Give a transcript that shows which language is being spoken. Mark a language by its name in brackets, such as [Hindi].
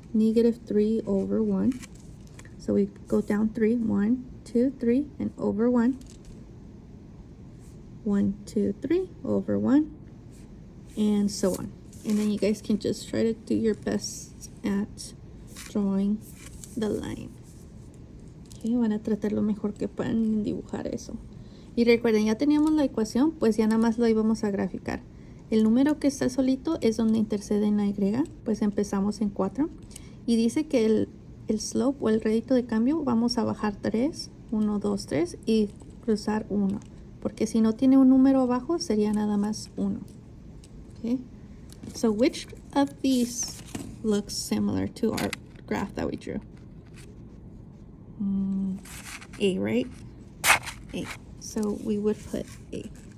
[English] Negative 3 over 1. So we go down 3, 1, 2, 3, and over 1. 1, 2, 3, over 1, and so on. And then you guys can just try to do your best at drawing the line. [Spanish] Okay, van a tratar lo mejor que puedan dibujar eso. Y recuerden, ya teníamos la ecuación, pues ya nada más lo íbamos a graficar. El número que está solito es donde intercede en la y, pues empezamos en 4. Y dice que el slope o el rédito de cambio vamos a bajar 3, 1, 2, 3 y cruzar 1. Porque si no tiene un número abajo, sería nada más 1. Okay? [English] So which of these looks similar to our graph that we drew? A, right? A. So we would put A.